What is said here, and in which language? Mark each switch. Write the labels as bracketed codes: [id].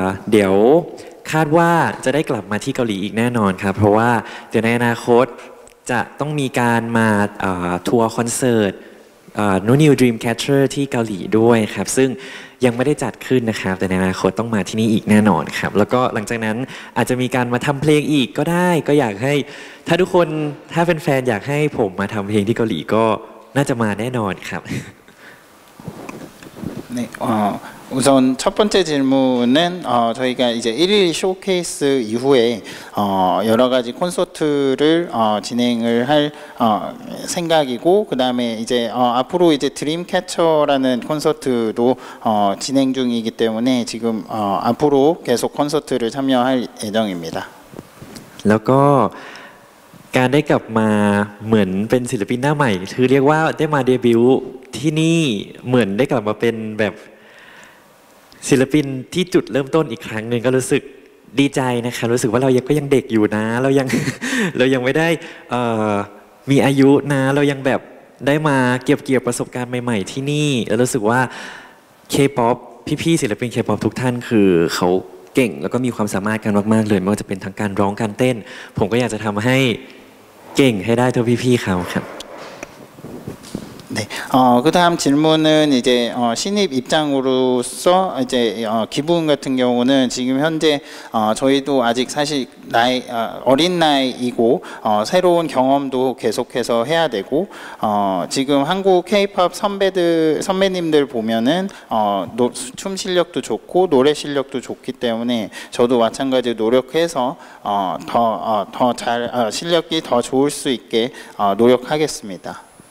[th] เดี๋ยวคาดว่าจะได้กลับมาที่เกาหลีอีกแน่นอนครับเพราะว่าเดี๋ยวในอนาคตจะต้องมีการมาทัวร์คอนเสิร์ตNew Dreamcatcher ที่เกาหลีด้วยครับซึ่งยังไม่ได้จัดขึ้นนะครับแต่ในอนาคตต้องมาที่นี่อีกแน่นอนครับแล้วก็หลังจากนั้นอาจจะมีการมาทำเพลงอีกก็ได้ก็อยากให้ถ้าทุกคนถ้าเป็นแฟนอยากให้ผมมาทำเพลงที่เกาหลีก็น่าจะมาแน่นอนครับ [ko] 네, 우선 첫 번째 질문은 저희가 이제 1일 쇼케이스 이후에 여러 가지 콘서트를 진행을 할 생각이고 그 다음에 이제 앞으로 이제 드림캐쳐라는 콘서트도 진행 중이기 때문에 지금 앞으로 계속 콘서트를 참여할 예정입니다. [th] แล้วก็การได้กลับมาเหมือนเป็นศิลปินหน้าใหม่คือเรียกว่าได้มาเดบิวต์ที่นี่เหมือนได้กลับมาเป็นแบบ ศิลปินที่จุดเริ่มต้นอีกครั้งหนึ่งก็รู้สึกดีใจนะคะรู้สึกว่าเราก็ยังเด็กอยู่นะเรายัง เรายังไม่ได้มีอายุนะเรายังแบบได้มาเก็บเกี่ยวประสบการณ์ใหม่ๆที่นี่แล้วรู้สึกว่า K-POP พี่ๆศิลปิน K-POP ทุกท่านคือเขาเก่งแล้วก็มีความสามารถกันมากๆเลยไม่ว่าจะเป็นทั้งการร้องการเต้นผมก็อยากจะทำให้เก่งให้ได้เท่าพี่ๆเขาครับ [ko] 네, 그 다음 질문은 이제 신입 입장으로서 이제 기분 같은 경우는 지금 현재 저희도 아직 사실 어린 나이이고 새로운 경험도 계속해서 해야 되고 지금 한국 K-pop 선배님들 보면은 춤 실력도 좋고 노래 실력도 좋기 때문에 저도 마찬가지로 노력해서 더 잘 실력이 더 좋을 수 있게 노력하겠습니다.